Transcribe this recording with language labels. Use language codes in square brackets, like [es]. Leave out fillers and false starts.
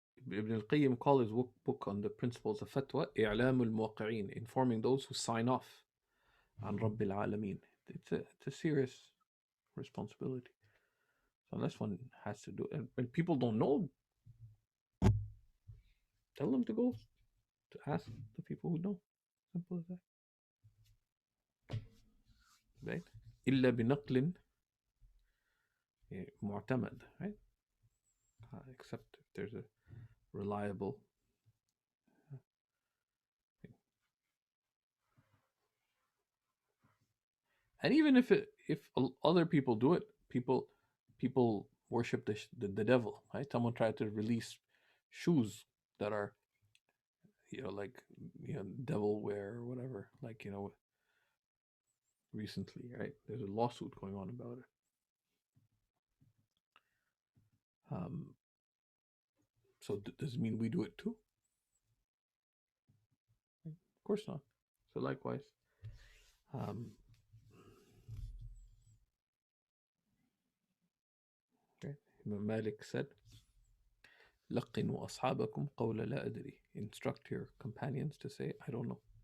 [en] Ibn al-Qayyim called his book on the principles of fatwa, إعلام الموقعين, informing those who sign off عن رب العالمين. It's a serious responsibility. So unless one has to do it, and people don't know, tell them to go to ask the people who know. Simple as that. Right? [ar] إلا بنقل معتمد, right? [en] Except if there's a reliable. And even if other people do it, people worship the devil, right? Someone tried to release shoes that are, like, devil wear or whatever, like, recently, right? There's a lawsuit going on about it. So does it mean we do it too? Of course not. So likewise, okay. Imam Malik said, [ar] لقنوا أصحابكم قول لا أدري. [en] Instruct your companions to say, I don't know.